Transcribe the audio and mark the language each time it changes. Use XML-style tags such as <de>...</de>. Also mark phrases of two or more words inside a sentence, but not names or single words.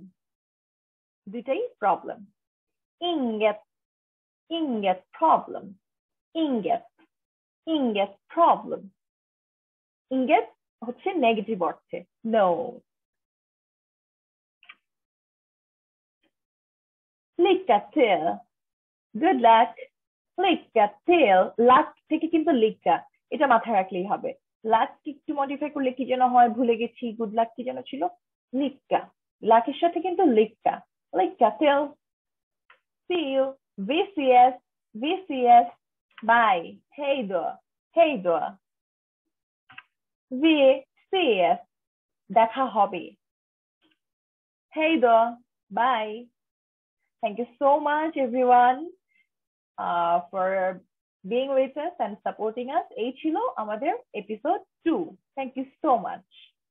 <sv>দুটাই problem. Inget problem. Inget problem. Inget</sv> <bn>হচ্ছে নেগেটিভ অর্থে</bn> <sv>no. Lycka till.</sv> <en>Good luck.</en> <sv>Lycka till.</sv> <bn>লাক থেকে কিন্তু লিক্কা, এটা মাথায় রাখলেই হবে। লাক একটু মডিফাই করলে কি যেন হয়, ভুলে গেছি।</bn> <en>good luck</en> <bn>কি যেন ছিল, লিক্কা। লাকের সাথে কিন্তু লিক্কা।</bn> <sv>Lycka till.</sv> <en>See you. VCS. Bye.</en> <sv>Hej då. VCS.</sv> <bn>দেখা হবে।</bn> <sv>Hej då.</sv> <en>Bye. Thank you so much everyone for being with us and supporting us.</en> <bn>এই ছিল আমাদের episode 2.</bn> <en>Thank you so much.</en>